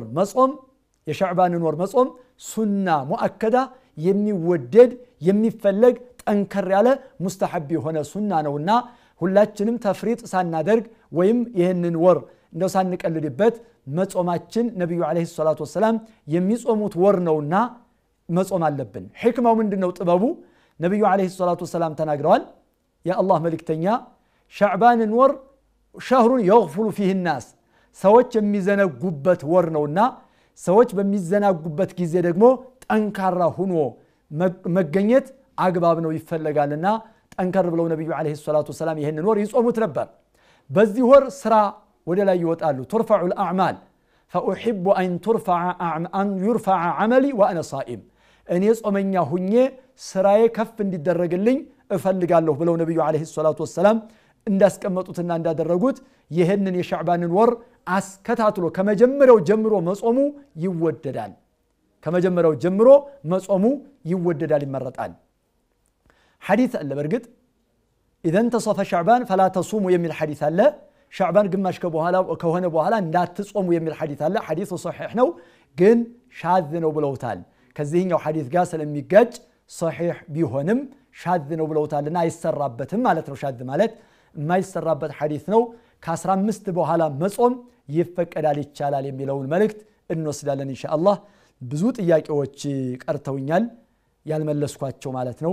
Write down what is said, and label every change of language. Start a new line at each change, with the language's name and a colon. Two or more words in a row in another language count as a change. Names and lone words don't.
Amharic: ወር መጾም
Arabic: سنة مؤكدة
Amharic: የሚወደድ የሚፈለግ ጠንከር ያለ ሙስተሐብ የሆነ ሱና ነውና ሁላችንም ተፍሪጥ ሳናደርግ ወይም ይሄንን ወር እንደው ሳንቀልድበት መጾማችን ነብዩ
Arabic: عليه الصلاة والسلام
Amharic: የሚጾሙት ወር ነውና መጾም አለብን ሕክማው ምንድነው ጥበቡ ነብዩ
Arabic: عليه الصلاة والسلام
Amharic: ተናግረዋል ያ አላህ መልእክተኛ
Arabic: شعبان ور شهر يغفل فيه الناس سوچ
Amharic: የሚዘነጉበት ወር ነውና ሰዎች በሚዘናጉበት ጊዜ ደግሞ ጠንካራ ሆኖ መገኘት አግባብ ነው ይፈልጋልና ጠንከር ብለው ነብዩ
Arabic: عليه الصلاة السلام
Amharic: ይሄንን ወር ይጾሙት ነበር በዚህ ወር ስራ ወደ ላይ ይወጣሉ
Arabic: ترفع الاعمال فاحب ان يرفع عملي وانا صائم
Amharic: እኔ ጾመኛ ሁኜ ስራዬ ከፍ እንዲደረግልኝ እፈልጋለሁ ብለው ነብዩ
Arabic: عليه الصلاة السلام
Amharic: እንዳስቀመጡትና እንዳደረጉት ይሄንን የሻዕባንን ወር አስከታትሎ ከመጀመሪያው ጀምሮ መጾሙ ይወደዳል ከመጀመሪያው ጀምሮ መጾሙ ይወደዳል ይመረጣል حديث አለ በርግጥ
Arabic: اذا انتصف شعبان فلا تصوموا
Amharic: የሚል حديث አለ شعبان ግማሽ ከሆነ በኋላ እንዳትጾሙ የሚል حديث አለ
Arabic: حديث صحيح
Amharic: ነው ግን ሻዝ ነው ብለውታል ከዚህኛው حديث ጋር ስለሚጋጭ صحيح ቢሆንም ሻዝ ነው ብለውታልና አይሰራበትም ማለት ነው ሻዝ ማለት የማይሰራበት حديث ነው ከ15 በኋላ መጾም ይፈቀዳል ይቻላል የሚለውን መልእክት እንወስዳለን ኢንሻአላህ ብዙ ጥያቄዎች ቀርተውኛል ያልመለስኳቸው ማለት ነው